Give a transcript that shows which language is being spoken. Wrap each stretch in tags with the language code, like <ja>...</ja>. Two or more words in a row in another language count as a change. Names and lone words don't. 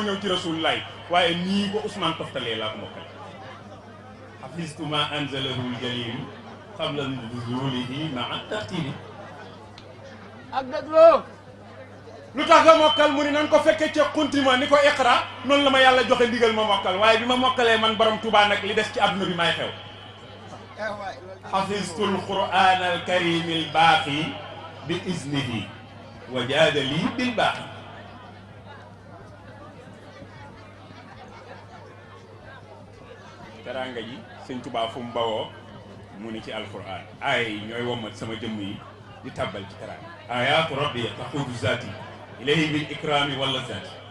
<wo>ñëw ci rasulullah waaye nii ko Ousmane toftalee laa ko mokkal</wo> <ar>حفظت ما أنزله الجليل قبل نزوله مع ترتيب</ar> <wo>ak dégloo lu tax nga mokkal mu ni nan ko fekkee ca xuntima ni ko iqra noonu la ma yàlla joxe ndigal ma mokkal waaye bi ma mokkalee man borom Tuubaa nag li des ci àdduna bi may xew</wo> <ar>حفظت القرآن الكريم الباقي بإذنه وجاد لي بالباقي</ar> <wo>teraanga ji sëñ Tuubaa fu mu bawoo mu ni ci alquran ay ñooy womat sama jëmm yi di tàbbal ci teraanga</wo> <ar>آيات ربي تأخذ ذاتي إليه بالإكرام ولا ذاتي</ar>